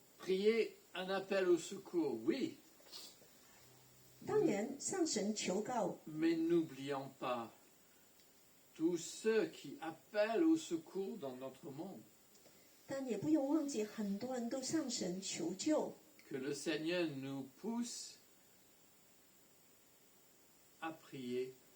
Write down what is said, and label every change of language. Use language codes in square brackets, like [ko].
[fr] Prier un appel au secours, oui, [zh] 当然向神求告， [fr] mais n'oublions pas tous ceux qui appellent au secours dans notre monde. [zh] 但也不用忘记很多人都向神求救。 [fr] Que le Seigneur nous pousse à prier